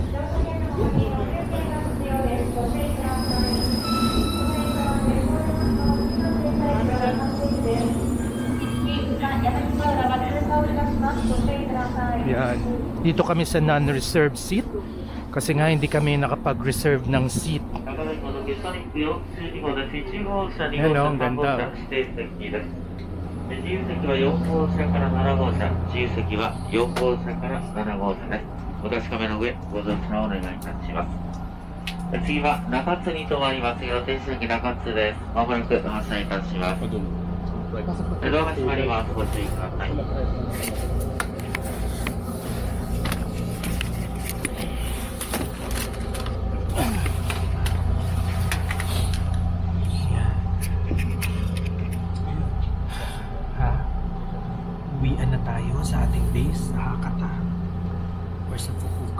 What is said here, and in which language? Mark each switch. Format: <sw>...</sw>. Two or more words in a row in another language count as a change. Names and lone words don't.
<tl>Yan. Dito kami sa</tl> <en>non-reserved seat.</en> <tl>Kasi nga hindi kami nakapag-reserve ng seat. Hello, ang ganda.</tl> <ja>自由席は4号車から7号車、自由席は4号車から7号車です。お確かめの上、ご乗車をお願いいたします。次は中津に停まります予定席中津です。まもなくお待ちいたします。ドアが閉まります。ご注意ください。</ja> <tl>Uwian na tayo sa ating base sa Hakata or sa Fukuoka.</tl>